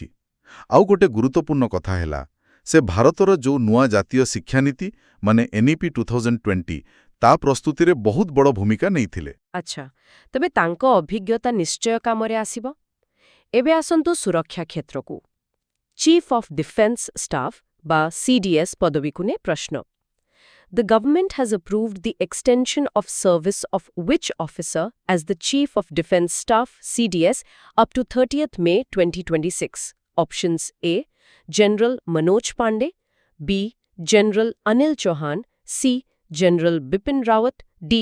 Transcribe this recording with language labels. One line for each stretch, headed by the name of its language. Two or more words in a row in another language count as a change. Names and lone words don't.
Odia: ଆଉ ଗୋଟେ ଗୁରୁତ୍ୱପୂର୍ଣ୍ଣ କଥା ହେଲା, ସେ ଭାରତର ଯେଉଁ ନୂଆ ଜାତୀୟ ଶିକ୍ଷାନୀତି NEP 2020 ତା ପ୍ରସ୍ତୁତିରେ ବହୁତ ବଡ଼ ଭୂମିକା ନେଇଥିଲେ। ଆଚ୍ଛା, ତେବେ ତାଙ୍କ ଅଭିଜ୍ଞତା ନିଶ୍ଚୟ କାମରେ ଆସିବ। ଏବେ ଆସନ୍ତୁ ସୁରକ୍ଷା କ୍ଷେତ୍ରକୁ।
English: Chief of Defence Staff
Odia: ବା CDS ପଦବୀକୁ ନେଇ ପ୍ରଶ୍ନ।
English: The government has approved the extension of service of which officer as the Chief of Defence Staff CDS up to 30th May 2026? Options A. General Manoj Pandey, B. General Anil Chauhan, C. General Bipin Rawat, D.